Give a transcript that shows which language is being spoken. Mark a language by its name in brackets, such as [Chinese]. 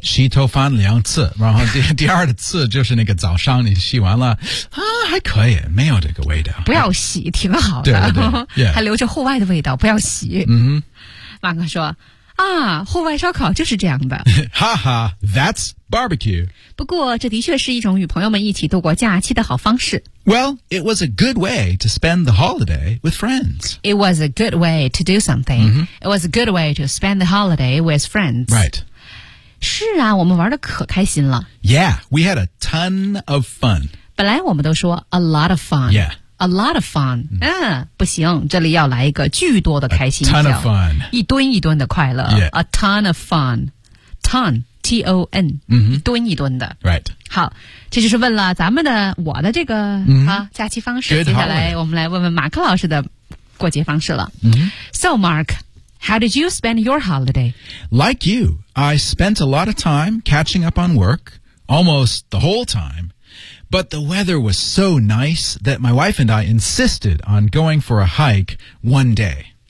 [Chinese] 洗头发两次，然后第二次就是那个早上你洗完了，啊，还可以，没有这个味道。不要洗，挺好的，对对对还留着户外的味道，不要洗。嗯，马克说啊，户外烧烤就是这样的， [English] 哈哈，That's barbecue. [Chinese] 不过这的确是一种与朋友们一起度过假期的好方式。 [English] Well, it was a good way to spend the holiday with friends. It was a good way to do something. It was a good way to spend the holiday with friends. Right. [Chinese] 是啊，我们玩得可开心了。 [English] Yeah, we had a ton of fun. [Chinese] 本来我们都说 [English] a lot of fun. Yeah. A lot of fun. [Chinese] 嗯、不行，这里要来一个巨多的开心。 [English] A ton of fun. [Chinese] 一吨一吨的快乐。 [English] Yeah. A ton of fun. Ton, T-O-N.、 [Chinese] 一吨一吨的。 [English] Right. [Chinese] 好，这就是问了咱们的我的这个、假期方式。 [English] Good、 [Chinese] 接下来我们来问问马克老师的过节方式了。 [English] So Mark, how did you spend your holiday? Like you, I spent a lot of time catching up on work, almost the whole time. But the weather was so nice that my wife and I insisted on going for a hike one day.